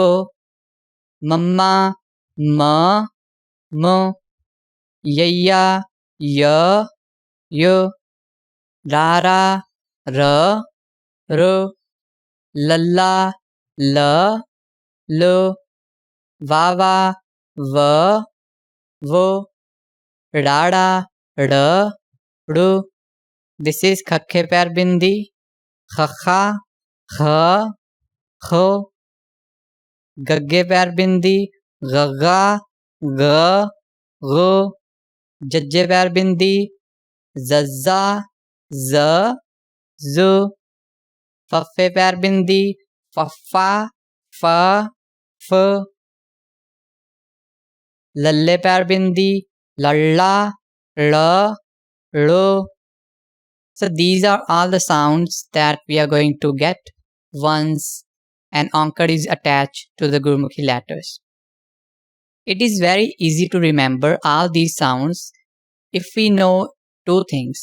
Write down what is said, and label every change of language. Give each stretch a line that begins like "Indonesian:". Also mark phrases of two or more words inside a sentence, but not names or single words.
Punjabi: ਮੰਮਾ ਮ ਮ ਯੱਯਾ ਯ ਯ ਰਾਰਾ ਰ ਰ ਲੱਲਾ ਲ ਲ ਵਾਵਾ ਵ ਵ ੜਾੜਾ ੜ ੜ This is ਖੱਖੇ ਪੈਰ ਬਿੰਦੀ ਖੱਖਾ ਖ਼ ਖ਼ ਗੱਗੇ ਪੈਰ ਬਿੰਦੀ ਗੱਗਾ ਗ਼ ਗ਼ ਜੱਜੇ ਪੈਰ ਬਿੰਦੀ ਜੱਜਾ ਜ਼ ਜ਼ ਫੱਫੇ ਪੈਰ ਬਿੰਦੀ ਫੱਫਾ ਫ਼ ਫ਼ ਲੱਲੇ ਪੈਰ ਬਿੰਦੀ ਲੱਲਾ ਲ਼ ਲ਼
English: So these are all the sounds that we are going to get once an onkar is attached to the Gurmukhi letters. It is very easy to remember all these sounds if we know two things.